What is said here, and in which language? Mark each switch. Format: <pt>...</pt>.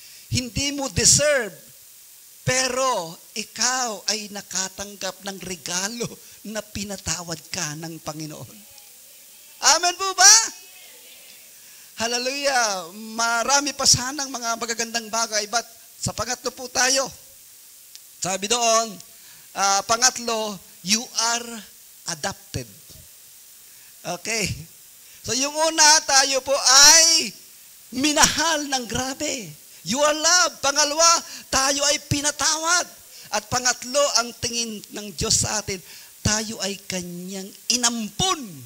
<tl>Hindi mo deserve, pero ikaw ay nakatanggap ng regalo na pinatawad ka ng Panginoon. Amen po ba? Hallelujah. Marami pa sanang mga magagandang bagay, but sa pangatlo po tayo. Sabi doon, pangatlo,</tl> <en>you are adopted. Okay.</en> <tl>So yung una, tayo po ay minahal ng grabe.</tl> <en>You are loved.</en> <tl>Pangalawa, tayo ay pinatawad. At pangatlo, ang tingin ng Diyos sa atin, tayo ay kanyang inampun.</tl>